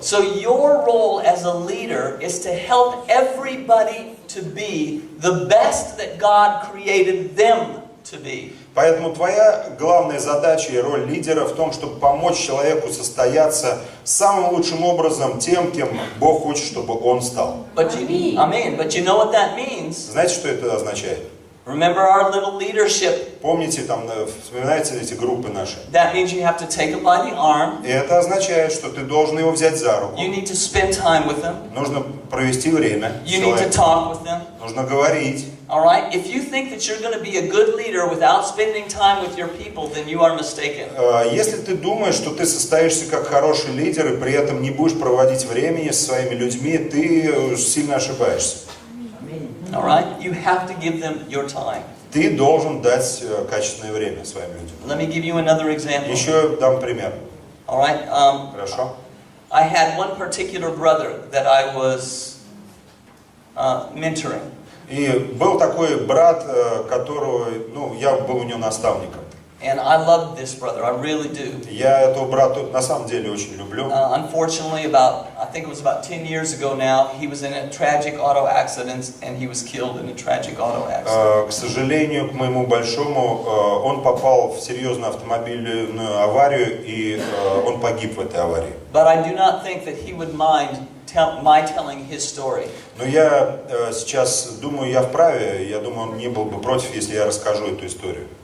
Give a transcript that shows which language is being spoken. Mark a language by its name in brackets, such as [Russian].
[English] So your role as a leader is to help everybody to be the best that God created them to be. [Russian] Поэтому твоя главная задача и роль лидера в том, чтобы помочь человеку состояться самым лучшим образом тем, кем Бог хочет, чтобы он стал. [English] But you know what that means? [Russian] Знаете, что это означает? [English] Remember our little leadership. [Russian] Помните, там, вспоминаете эти группы наши? [English] That means you have to take him by the arm. [Russian] И это означает, что ты должен его взять за руку. [English] You need to spend time with him. [Russian] Нужно провести время с [English] You need to talk with them. [Russian] Нужно говорить. [English] All right? If you think that you're going to be a good leader without spending time with your people, then you are mistaken. [Russian] Если ты думаешь, что ты состоишься как хороший лидер и при этом не будешь проводить времени со своими людьми, ты сильно ошибаешься. [English] All right? You have to give them your time. [Russian] Ты должен дать качественное время своим людям. [English] Let me give you another example. [Russian] Еще дам пример. [English] All right? [Russian] Хорошо? [English] I had one particular brother that I was mentoring. [Russian] И был такой брат, которого, я был у него наставником. [English] And I love this brother, I really do. [Russian] Я этого брата на самом деле очень люблю. [English] Unfortunately, I think it was about 10 years ago now, he was in a tragic auto accident and he was killed in a tragic auto accident. [Russian] К сожалению, к моему большому, он попал в серьезную автомобильную аварию, и он погиб в этой аварии. [English] But I do not think that he would mind my telling his story. [Russian] Но я сейчас думаю, я вправе, я думаю, он не был бы против, если я расскажу эту историю.